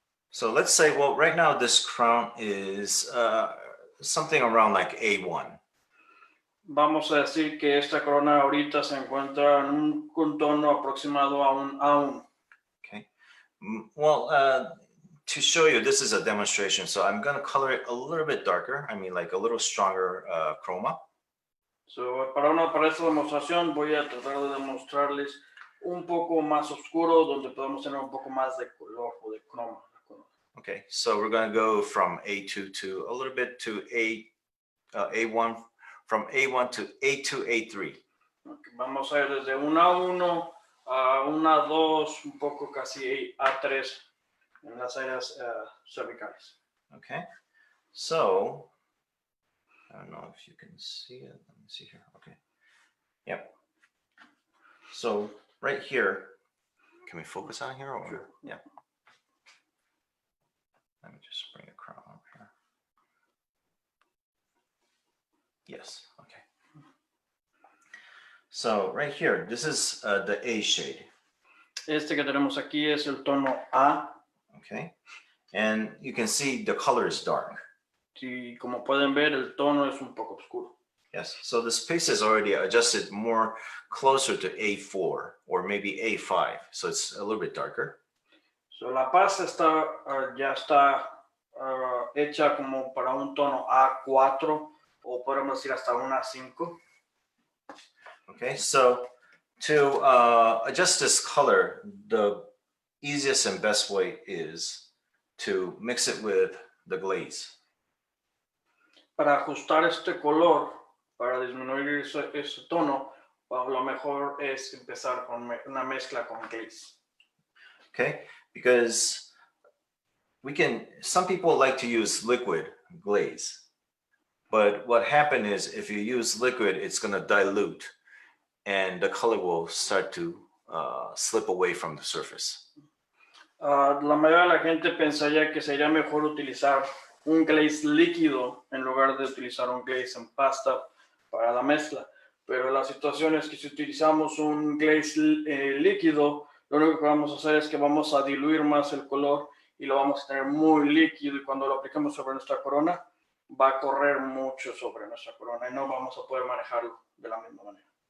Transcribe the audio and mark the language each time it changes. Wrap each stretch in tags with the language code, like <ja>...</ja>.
<en>So let's say, well, right now this crown is something around like A1.</en> <es>Vamos a decir que esta corona ahorita se encuentra en un contorno aproximado a un A1.</es> <en>Okay. Well, to show you, this is a demonstration, so I'm going to color it a little bit darker. I mean, like a little stronger chroma.</en> <es>So, para esta demostración voy a tratar de demostrarles un poco más oscuro, donde podemos tener un poco más de color o de croma.</es> <en>Okay, so we're going to go from A2 to a little bit to A1, from A1 to A2, A3.</en> <es>Okay, vamos a ir desde un A1 a un A2, un poco casi A3 en las áreas cervicales.</es> <en>Okay, so I don't know if you can see it. Let me see here. Okay, Yep. So right here, can we focus on here? Or? Sure. Yeah. Let me just bring the crown over here. Yes. Okay. So right here, this is the A shade.</en> <es>Este que tenemos aquí es el tono A.</es> <en>Okay. And you can see the color is dark.</en> <es>Y como pueden ver, el tono es un poco oscuro.</es> <en>Yes. So this paste is already adjusted more closer to A4 or maybe A5. So it's a little bit darker.</en> <es>So la pasta está, ya está hecha como para un tono A4 o podemos decir hasta un A5.</es> <en>Okay. So to adjust this color, the easiest and best way is to mix it with the glaze.</en> <es>Para ajustar este color, para disminuir ese tono, lo mejor es empezar con una mezcla con glaze.</es> <en>Okay, because some people like to use liquid glaze, but what happens is if you use liquid, it's going to dilute and the color will start to slip away from the surface.</en> <es>La mayoría de la gente pensaría que sería mejor utilizar un glaze líquido en lugar de utilizar un glaze en pasta para la mezcla. Pero la situación es que si utilizamos un glaze líquido, lo único que vamos a hacer es que vamos a diluir más el color y lo vamos a tener muy líquido y cuando lo apliquemos sobre nuestra corona va a correr mucho sobre nuestra corona y no vamos a poder manejarlo de la misma manera.</es>